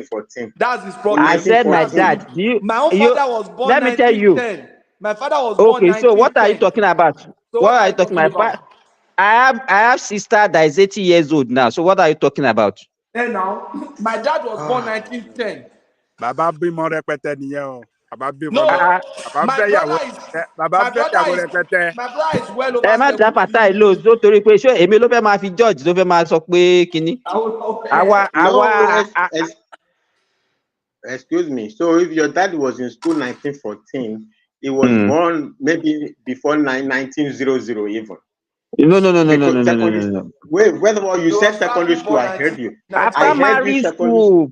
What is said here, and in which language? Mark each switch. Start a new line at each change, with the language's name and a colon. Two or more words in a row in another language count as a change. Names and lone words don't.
English: That's his problem. I said my dad. My own father was born. Let me tell you. My father was born Okay, so what are you 1910. talking about? So What are you talking about? I have sister that is 80 years old now. So what are you talking about? And now, my dad was born 1910.
Yoruba: Bàbá bímọ rẹpẹtẹ nìyẹn o. Bàbá bímọ
English: No,
Yoruba: rẹpẹtẹ. Bàbá
English: my
Yoruba: fẹ́ yàwó
English: brother is
Yoruba: rẹpẹtẹ. Bàbá
English: my
Yoruba: fẹ́ yàwó
English: brother is
Yoruba: rẹpẹtẹ.
English: my brother is well
Yoruba: Ẹ
English: over
Yoruba: má dá
English: 70.
Yoruba: Fatai lò tó torí pé ṣé èmi ló fẹ́ máa fi George ló fẹ́ máa sọ pé kinní.
English: No, excuse me. So if your dad was in school 1914, he was born maybe before 1900 even. Because secondary. Wait, whether you said secondary school, I heard you. I heard you secondary school.